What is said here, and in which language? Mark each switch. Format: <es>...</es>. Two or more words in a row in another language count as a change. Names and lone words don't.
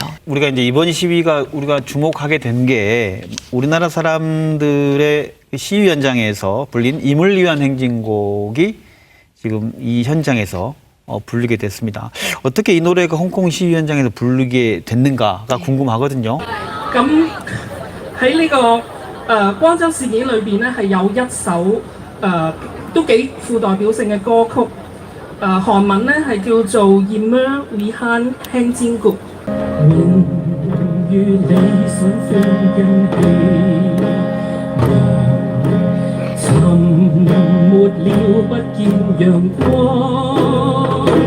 <ko>우리가 이제 이번 시위가 우리가 주목하게 된 게 우리나라 사람들의 시위 현장에서 불린 임을 위한 행진곡이 지금 이 현장에서 부르게 됐습니다. 어떻게 이 노래가 홍콩 시위 현장에서 부르게 됐는가가 궁금하거든요.</ko> <yue>咁喺呢個光州事件裏邊咧，係有一首都幾富代表性嘅歌曲，韓文咧係叫做《Immer Wihan Hang Jin Guk》。明與理想相跟起，沉沒了不見陽光，</yue>